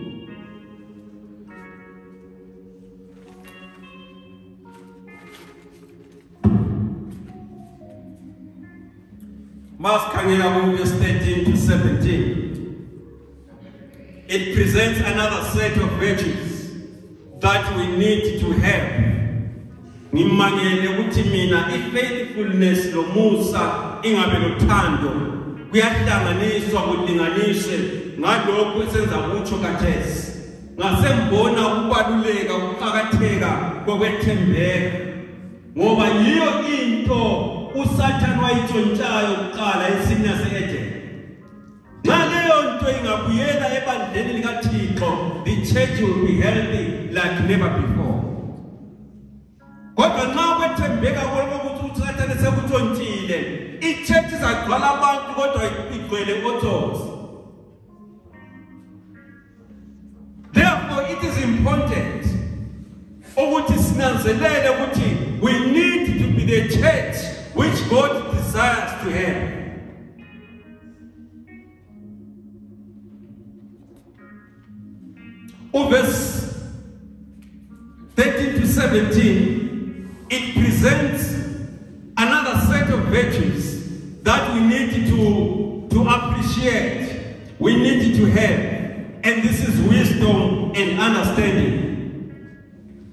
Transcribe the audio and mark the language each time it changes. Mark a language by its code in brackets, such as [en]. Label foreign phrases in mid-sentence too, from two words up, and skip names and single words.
[en] Verse 13 to 17. It presents another set of virtues that we need to have. [nd] Ngimangele ukuthi mina ifaithfulness lomusa ingabe lothando kuyahlanganiswa kulinganiswe ngalokho esenza kutsho kathesi. Ngasembona ukubaluleka ukuqhakatheka kokwethembeka ngoba yiyo into uSathane wayitshontshayo kuqala esimini yase-Eden. Nxa leyo nto ingabuyela ebandleni likaThixo, [en] the church will be healthy like never before. [nd] Kodwa nxa kwethembeka kokuthi uSathane sekutshontshile, i-church izagcwala abantu kodwa igcwele othos. [en] Therefore, it is important [nd] ukuthi sinanzelele ukuthi [en] we need to be the church which God desires to have. Verse 13 to 17, it presents another set of virtues that we need to appreciate, we need to have, and this is wisdom and understanding.